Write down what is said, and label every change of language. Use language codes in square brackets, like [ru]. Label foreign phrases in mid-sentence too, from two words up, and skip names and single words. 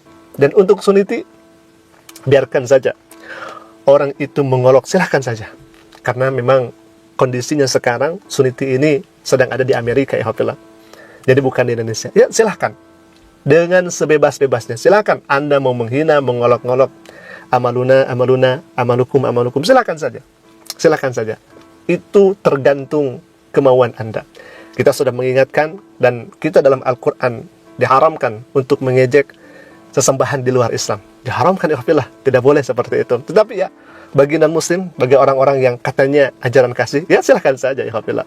[id] Dan untuk suniti, biarkan saja orang itu mengolok, silahkan saja. Karena memang kondisinya sekarang suniti ini sedang ada di Amerika, ya Alhamdulillah. Jadi bukan di Indonesia. Ya silahkan, dengan sebebas-bebasnya. Silahkan Anda mau menghina, mengolok-ngolok, [ar] أعمالنا، أعمالنا، أعمالكم، أعمالكم, [id] silahkan saja. Silahkan saja. Itu tergantung kemauan Anda. Kita sudah mengingatkan, dan kita dalam Al-Quran diharamkan untuk mengejek sesembahan di luar Islam. Diharamkan, ikhwafillah, tidak boleh seperti itu. Tetapi ya, bagi non-muslim, bagi orang-orang yang katanya ajaran kasih, ya silahkan saja, ikhwafillah.